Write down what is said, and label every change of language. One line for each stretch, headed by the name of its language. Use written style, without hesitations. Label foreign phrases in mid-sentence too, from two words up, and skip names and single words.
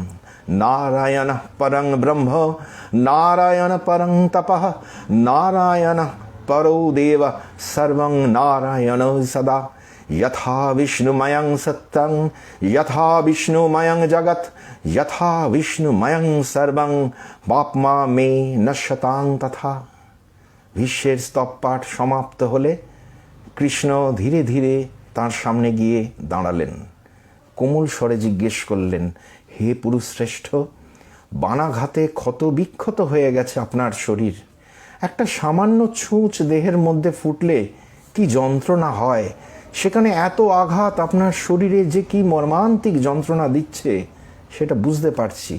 Sanskrit: नारायणः परं ब्रह्म नारायण परं तपः नारायणः परो देव सर्वं नारायण सदा। यथा विष्णुमयं सत्यं यथा विष्णुमयं जगत् यथा विष्णुमयं सर्वं पाप्मा मे नश्यतां तथा।
Bangla: ভীষ্মের স্তব পাঠ সমাপ্ত হলে কৃষ্ণ ধীরে ধীরে তার সামনে গিয়ে দাঁড়ালেন। কোমল স্বরে জিজ্ঞেস করলেন, হে পুরুষশ্রেষ্ঠ, বানাঘাতে ক্ষত বিক্ষত হয়ে গেছে আপনার শরীর। একটা সামান্য ছুঁচ দেহের মধ্যে ফুটলে কি যন্ত্রণা হয়, সেখানে এত আঘাত আপনার শরীরে যে কি মর্মান্তিক যন্ত্রণা দিচ্ছে সেটা বুঝতে পারছি।